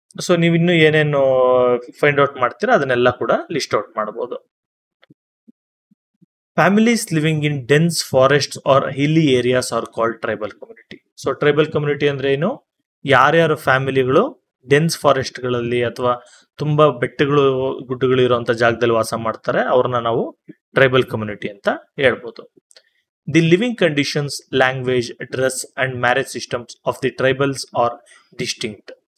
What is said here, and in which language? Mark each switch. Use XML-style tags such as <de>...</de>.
<kn>So ನೀವು ಇನ್ನು ಏನೇನು ಫೈಂಡ್ ಔಟ್ ಮಾಡ್ತೀರಾ ಅದನ್ನೆಲ್ಲ ಕೂಡ ಲಿಸ್ಟ್ ಔಟ್ ಮಾಡಬಹುದು.</kn> <en>Families living in dense forests or hilly areas are called tribal community.</en> <kn>So tribal community ಅಂದ್ರೆ ಏನು, ಯಾರ್ಯಾರು ಫ್ಯಾಮಿಲಿಗಳು ಡೆನ್ಸ್ ಫಾರೆಸ್ಟ್ ಗಳಲ್ಲಿ ಅಥವಾ ತುಂಬಾ ಬೆಟ್ಟಗಳು ಗುಡ್ಡಗಳು ಇರುವಂತ ಜಾಗದಲ್ಲಿ ವಾಸ ಮಾಡ್ತಾರೆ ಅವ್ರನ್ನ ನಾವು ಟ್ರೈಬಲ್ ಕಮ್ಯುನಿಟಿ ಅಂತ ಹೇಳ್ಬೋದು.</kn> <en>The living conditions, language, dress and marriage systems of the tribals are distinct.</en>